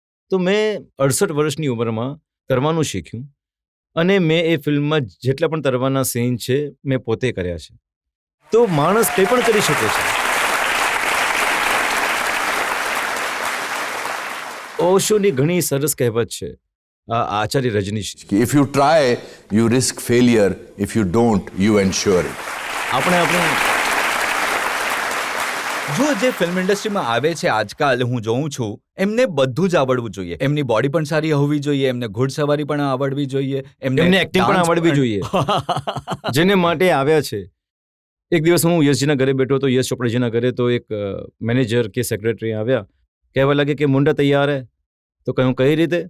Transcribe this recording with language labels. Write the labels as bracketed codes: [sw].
[gu] તો મેં 68 વર્ષની ઉંમરમાં તરવાનું શીખ્યું અને મેં એ ફિલ્મમાં જેટલા પણ તરવાના સીન છે મેં પોતે કર્યા છે. તો માણસ કંઈ પણ કરી શકે છે. ઓશોની ઘણી સરસ કહેવત છે, Acharya Rajnish. [en] If you try, you risk failure. If you don't, you ensure it. [gu] આપણે જો જે ફિલ્મ ઇન્ડસ્ટ્રીમાં આવે છે આજકાલ, હું જોઉં છું, એમને બધું જ આવડવું જોઈએ. એમની બોડી પણ સારી હોવી જોઈએ, એમને ઘોડસવારી પણ આવડવી જોઈએ, એમને એક્ટિંગ પણ આવડવી જોઈએ. જેને માટે આવ્યા છે. એક દિવસ હું યશજીના ઘરે બેઠો હતો, યશ ચોપડાજીના ઘરે, તો એક મેનેજર કે સેક્રેટરી આવ્યા, કહેવા લાગે કે [hi] મુંડા તૈયાર હે. [gu] તો કહ્યું કઈ રીતે?